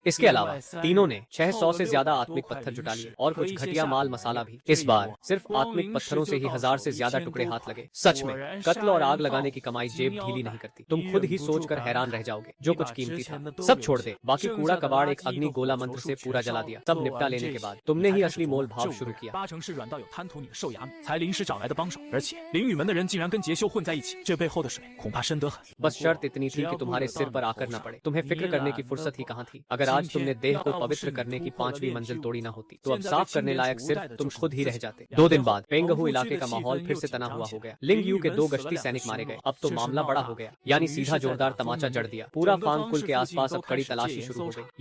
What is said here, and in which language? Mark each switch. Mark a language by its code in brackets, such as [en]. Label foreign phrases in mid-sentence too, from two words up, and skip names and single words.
[hi] इसके अलावा तीनों ने 600 से ज्यादा आत्मिक पत्थर जुटा लिए और कुछ घटिया माल मसाला भी। इस बार सिर्फ आत्मिक पत्थरों से ही 1000 से ज्यादा टुकड़े हाथ लगे। सच में कत्ल और आग लगाने की कमाई जेब ढीली नहीं करती। तुम खुद ही सोचकर हैरान रह जाओगे। जो कुछ कीमती था सब छोड़ दे। बाकी कूड़ा कबाड़ एक अग्नि गोला मंत्र से पूरा जला दिया। सब निपटा लेने के बाद तुमने ही असली मोल भाव शुरू किया। [zh] 8成是软到有贪图你的兽牙米才临时找来的帮手，而且灵雨门的人竟然跟杰修混在一起，这背后的水恐怕深得很。 [hi] बस शर्त इतनी थी कि तुम्हारे सिर पर आकर न पड़े। तुम्हें फिक्र करने की फुर्सत ही कहाँ थी। अगर आज तुमने देह को पवित्र करने की 5वीं मंजिल तोड़ी न होती तो अब साफ करने लायक सिर्फ तुम खुद ही रह जाते। 2 दिन बाद पेंगहू इलाके का माहौल फिर से तना हुआ हो गया। लिंग यू के 2 गश्ती सैनिक मारे गए। अब तो मामला बड़ा हो गया, यानी सीधा जोरदार तमाचा जड़ दिया। पूरा फांग कुल के आसपास अब कड़ी तलाशी शुरू हो गई।